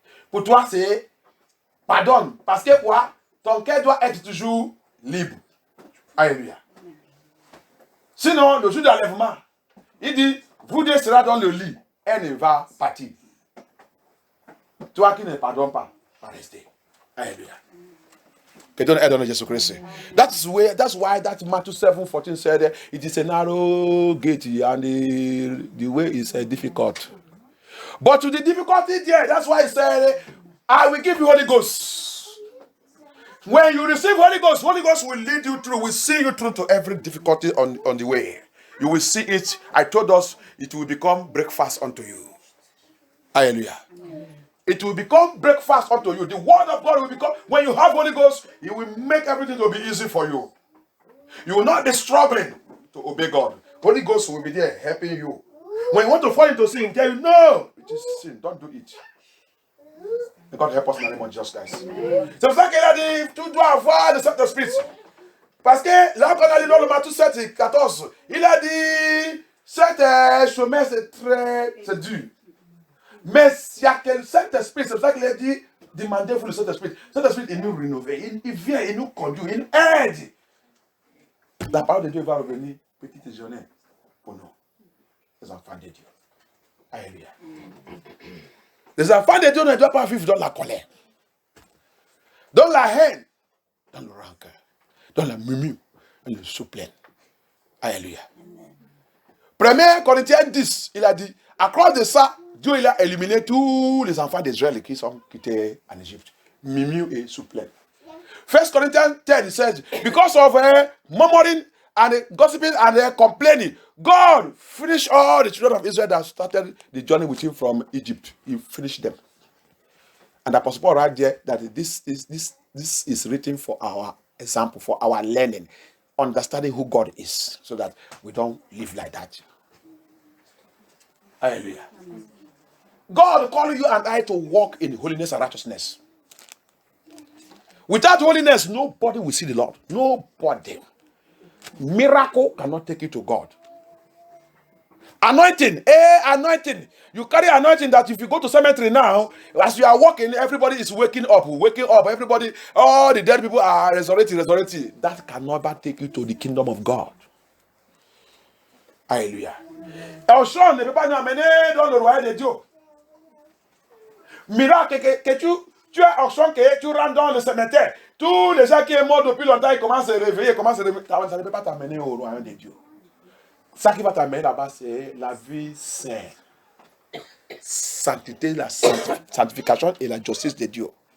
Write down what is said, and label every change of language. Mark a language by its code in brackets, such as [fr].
[fr] Pour toi, c'est pardonne. Parce que quoi? Ton cœur doit être toujours libre. Alléluia. Sinon, le jour d'enlèvement, il dit, vous deux serez dans le lit. Elle ne va partir. Toi qui ne pardonnes pas, va rester. Alléluia. Que Dieu aide dans Jésus-Christ. [en] That's why that Matthew 7:14 said it is a narrow gate and the way is difficult. But to the difficulty there, that's why he said, I will give you Holy Ghost. When you receive Holy Ghost will lead you through, will see you through to every difficulty on the way. You will see it. I told us it will become breakfast unto you. Hallelujah. It will become breakfast unto you. The word of God will become, when you have Holy Ghost, it will make everything to be easy for you. You will not be struggling to obey God. Holy Ghost will be there helping you. When you want to fall into sin, tell you, no, it is sin, don't do it. May God help us in the name of Jesus Christ. [fr] C'est pour ça qu'il a dit, tu dois avoir le Saint-Esprit. Parce que là, quand on a lu dans le Matthieu 7, 14, il a dit, cet chemin, c'est dur. Mais il y a quel Saint-Esprit, c'est pour ça qu'il a dit, demandez-vous le Saint-Esprit. Saint-Esprit, il nous rénove, il vient, il nous conduit, il nous aide. La parole de Dieu va revenir petit déjeuner pour nous, les enfants de Dieu. Alléluia. Les enfants de Dieu ne doivent pas vivre dans la colère, dans la haine, dans le rancœur, dans la murmure, dans le souplaine. Alléluia. 1 Corinthiens 10, il a dit, à cause de ça, Dieu il a éliminé tous les enfants d'Israël qui étaient en Égypte. Murmure et souplaine. [en] 1 Corinthians 10 says, because of murmuring and gossiping and complaining, God finished all the children of Israel that started the journey with him from Egypt. He finished them. And the Apostle Paul right there that this is written for our example, for our learning, understanding who God is, so that we don't live like that. Hallelujah. God calling you and I to walk in holiness and righteousness. Without holiness, nobody will see the Lord. Nobody. Miracle cannot take you to God. Anointing. Anointing. You carry anointing that if you go to cemetery now, as you are walking, everybody is waking up. Everybody, all the dead people are resurrecting. That can never take you to the kingdom of God. [fr] Alléluia. Onction ne peut pas nous amener dans le royaume de Dieu. Miracle que tu as onction que tu rentres dans le cimetière. Tous les gens qui sont morts depuis longtemps, ils commencent à se réveiller, ça ne peut pas t'amener au royaume de Dieu. Ça qui va t'amener là-bas, c'est la vie sainte. Sanctité, la sanctification et la justice de Dieu.